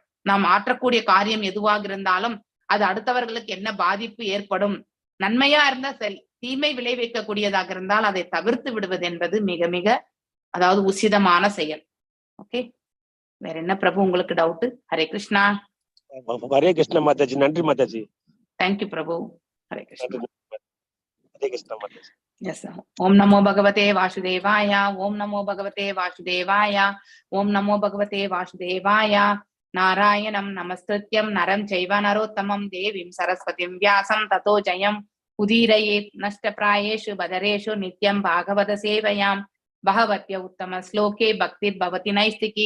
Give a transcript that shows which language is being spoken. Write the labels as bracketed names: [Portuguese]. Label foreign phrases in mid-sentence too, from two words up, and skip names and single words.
[Tamil] நாம் ஆற்றக்கூடிய காரியம் எதுவாக இருந்தாலும் அது அடுத்தவர்களுக்கு என்ன பாதிப்பு ஏற்படும், நன்மையா இருந்தா சரி, தீமை விளைவிக்கக்கூடியதாக இருந்தால் அதை தவிர்த்து விடுவது என்பது மிக மிக அதாவது உசிதமான செயல். ஓகே, வேற என்ன பிரபு உங்களுக்கு டவுட்? ஹரே கிருஷ்ணா. ஹரே கிருஷ்ணா மாதாஜி. நன்றி மாதாஜி. தேங்க்யூ பிரபு. ஹரே கிருஷ்ணா. ஹரே கிருஷ்ணா மாதாஜி. Yes. [Sanskrit] ॐ नमो भगवते वासुदेवाय। ॐ नमो भगवते वासुदेवाय. ॐ नमो भगवते वासुदेवाय। नारायणं नमस्कृत्यं नरं चैव नरोत्तमम् देवीं सरस्वतीं व्यासं ततो जयम् उदीरयेत् नष्टप्रायेषु बदरेषु नित्यं भागवत सेवया भगत्य उत्तम श्लोके भक्तिर् भवति नैष्ठिकी.